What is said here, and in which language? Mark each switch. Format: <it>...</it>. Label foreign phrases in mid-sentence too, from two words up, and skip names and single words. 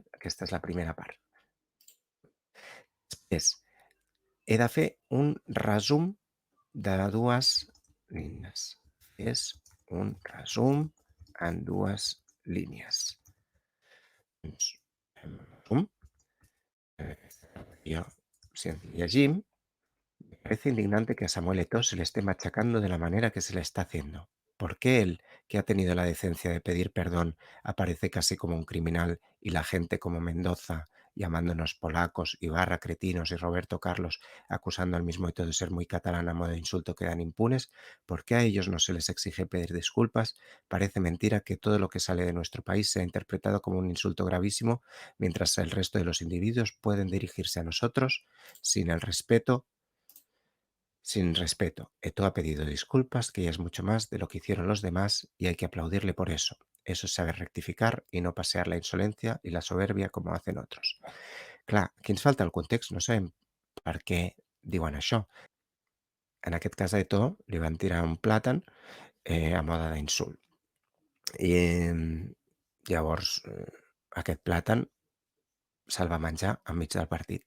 <ca>Aquesta és la primera part. Després, he de fer un resum de 2 línies. És un resum en 2 línies. Doncs, fem el resum. Jo, si ens llegim,</ca> <es>me parece indignante que a Samuel Eto'o se le esté machacando de la manera que se le está haciendo. ¿Por qué él, que ha tenido la decencia de pedir perdón, aparece casi como un criminal y la gente como Mendoza llamándonos polacos, Ibarra, cretinos y Roberto Carlos acusando al mismo Eto'o de ser muy catalán a modo de insulto quedan impunes? ¿Por qué a ellos no se les exige pedir disculpas? Parece mentira que todo lo que sale de nuestro país sea interpretado como un insulto gravísimo, mientras el resto de los individuos pueden dirigirse a nosotros sin el respeto sin respeto. Eto'o ha pedido disculpas, que ya es mucho más de lo que hicieron los demás y hay que aplaudirle por eso. Eso es saber rectificar</es> <ca>i no passear la insolència i la soberbia com</ca> <es>hacen otros.</es> <ca>Clar, aquí ens falta el context, no sabem per què diuen això. En aquest cas a Eto'o li van tirar un plàtan a mode d'insult. I llavors aquest plàtan se'l va menjar enmig del partit.</ca>